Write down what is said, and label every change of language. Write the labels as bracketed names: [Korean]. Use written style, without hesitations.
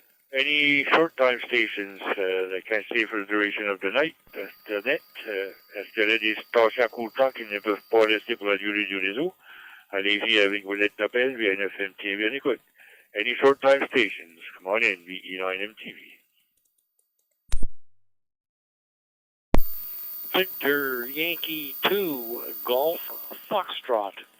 [English] Any short time stations that can stay for the duration of the night? The net? [French] Est-ce qu'il y a des stations à court temps qui ne peuvent pas rester pour la durée du réseau? Allez-y avec vos lettres d'appel via NFMTV. Écoute. [English] Any short time stations? Come on in, VE9MTV. Victor Yankee 2 Golf Foxtrot.